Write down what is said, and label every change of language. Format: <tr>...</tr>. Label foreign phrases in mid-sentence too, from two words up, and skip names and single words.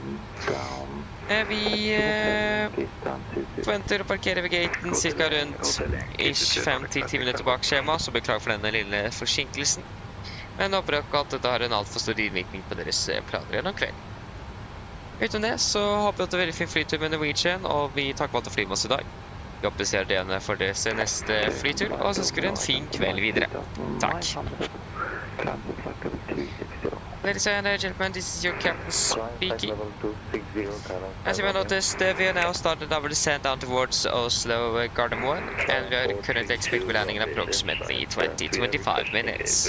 <no>Vi forventer å parkere ved gaten cirka rundt 5-10 minutter bak skjema, så beklager for denne lille forsinkelsen. Men håper dere at dette har en alt for stor innvirkning på deres planer gjennom kvelden. Utenom det så håper jeg at det er veldig fin flytur med Norwegian, og vi takker for at du flyr med oss i dag. Vi håper dere ser det for deres neste flytur, og så ønsker dere en fin kveld videre. Takk.</no> <en>Ladies and gentlemen, this is your captain speaking. As you may notice, we are now started our descent down towards Oslo Gardermoen, and we are currently expected to be landing in approximately 20-25 minutes.</en>